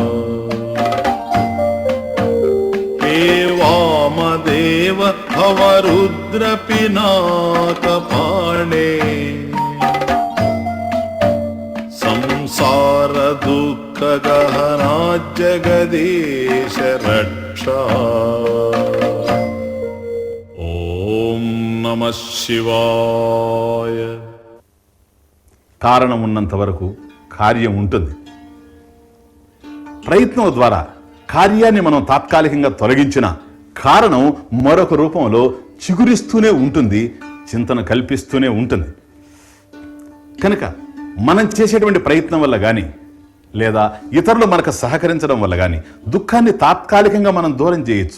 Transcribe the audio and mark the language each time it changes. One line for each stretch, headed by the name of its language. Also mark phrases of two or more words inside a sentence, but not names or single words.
Sanskrit: हे वामदेव भवरुद्र पिनाकपाणे संसार दुःख गहना जगदीश रक्षा. ओम नमः शिवाय.
Telugu: కారణం ఉన్నంత వరకు కార్యం ఉంటుంది. ప్రయత్నం ద్వారా కార్యాన్ని మనం తాత్కాలికంగా తొలగించిన కారణం మరొక రూపంలో చిగురిస్తూనే ఉంటుంది, చింతన కల్పిస్తూనే ఉంటుంది. కనుక మనం చేసేటువంటి ప్రయత్నం వల్ల కానీ లేదా ఇతరులు మనకు సహకరించడం వల్ల కానీ దుఃఖాన్ని తాత్కాలికంగా మనం దూరం చేయొచ్చు.